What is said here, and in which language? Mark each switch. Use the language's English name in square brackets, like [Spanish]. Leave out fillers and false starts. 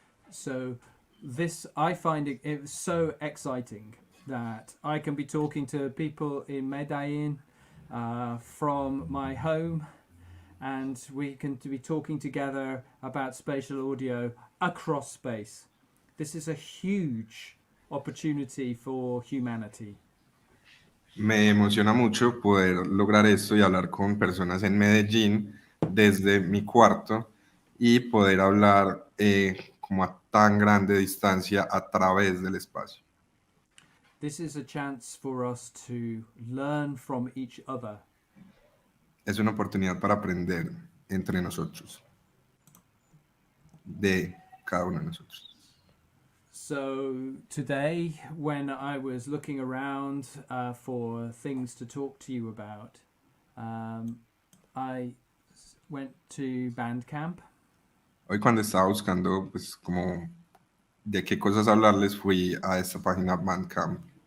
[English] So this, I find it so exciting that I can be talking to people in Medellin from my home, and we can be talking together about spatial audio across space. This is a huge opportunity for humanity. [Spanish] Me emociona mucho poder lograr esto y hablar con personas en Medellín desde mi cuarto y poder hablar como a tan grande distancia a través del espacio. [English] This is a chance for us to learn from each other. [Spanish] Es una oportunidad para aprender entre nosotros, de cada uno de nosotros. [English] So today, when I was looking around for things to talk to you about, I went to Bandcamp. [Spanish] Hoy cuando estaba buscando pues como de qué cosas hablarles, fui a esta página Bandcamp